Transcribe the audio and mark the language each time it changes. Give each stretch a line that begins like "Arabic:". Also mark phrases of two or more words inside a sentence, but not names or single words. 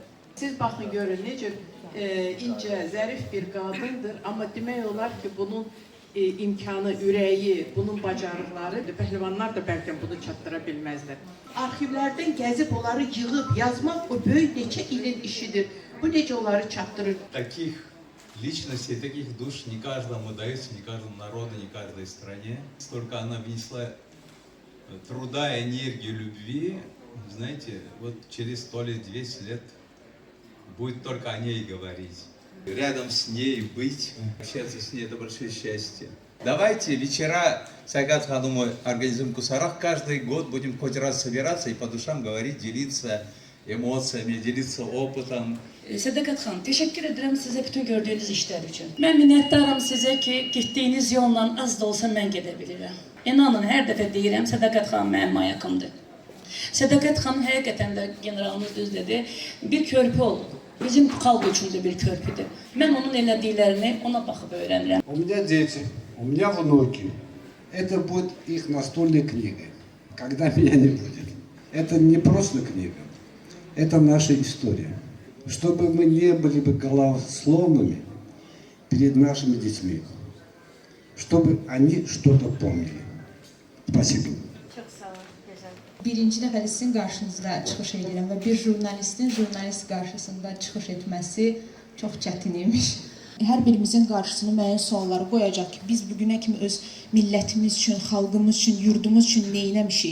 Azerbaijani: Siz baxın görün necə incə, zərif bir qadındır, amma demək olar ki, bunun imkanı, ürəyi, bunun bacarıqları, pəhlivanlar da bəlkə bunu çatdıra bilməzlər. Arxivlərdən gəzib onları yığıb yazmaq o böyük neçə ilin işidir. Bu necə onları çatdırır?
Russian: Таких личностей, таких душ не каждому дается, не каждому народу, не каждой стране. Столько она внесла труда, энергии, любви, знаете, вот через 100 лет, 200 лет будет только о ней говорить. Рядом с ней быть, общаться с ней, это большое счастье. Давайте вечера Сагат Ханумой организуем Кусарах. Каждый год будем хоть раз собираться и по душам говорить, делиться эмоциями, делиться опытом.
Azerbaijani: Sədaqət xanım, təşəkkür edirəm sizə bütün gördüyünüz işlər üçün. Mən minnətdaram sizə ki, getdiyiniz yolla az da olsa mən gedə bilirəm. İnanın, hər dəfə deyirəm, Sədaqət xanım mənim ayaqımdır. Sədaqət xanım həqiqətən də generalımız düz dedi, bir körpü oldu. Bizim xalq üçün də bir körpüdür. Mən onun elədiklərini ona baxıb öyrənirəm.
Russian: У меня дети, у меня внуки. Это будет их настольной книгой, когда меня не будет. Это не просто книга. Это наша история. Чтобы мы не были бы голословными перед нашими детьми. Чтобы они что-то помнили. Спасибо.
Turkish: Çok sağ olun, güzel.
Azerbaijani: Birinci dəfədir sizin qarşınızda çıxış edirəm və bir jurnalistin jurnalist qarşısında çıxış etməsi çox çətin imiş. Hər birimizin qarşısına müəyyən sualları qoyacaq ki, biz bugünə kimi öz millətimiz üçün, xalqımız üçün, yurdumuz üçün neyləmişik?